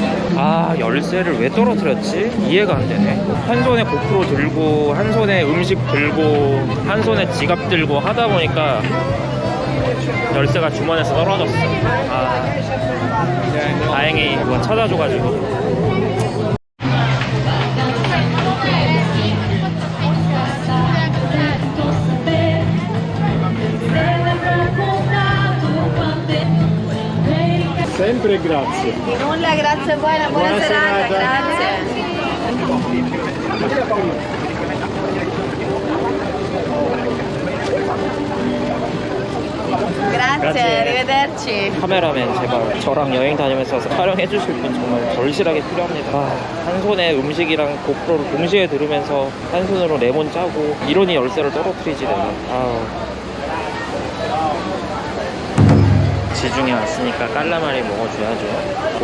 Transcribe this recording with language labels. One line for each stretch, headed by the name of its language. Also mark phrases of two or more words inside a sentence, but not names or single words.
Korean: 아, 열쇠를 왜 떨어뜨렸지? 이해가 안 되네. 한 손에 고프로 들고 한 손에 음식 들고 한 손에 지갑 들고 하다 보니까 열쇠가 주머니에서 떨어졌어. 아, 다행히 누가 찾아줘가지고.
Italian: Sempre grazie. Di nulla, grazie a voi, una buona serata, grazie. Grazie, arrivederci.
Korean: 카메라맨 제발 저랑 여행 다니면서 촬영해 주실 분 정말 절실하게 필요합니다. 아, 한 손에 음식이랑 고프로를 동시에 들으면서 한 손으로 레몬 짜고 이러니 열쇠를 떨어뜨리지 내가. 아우. 지중해 왔으니까 깔라마리 먹어줘야죠.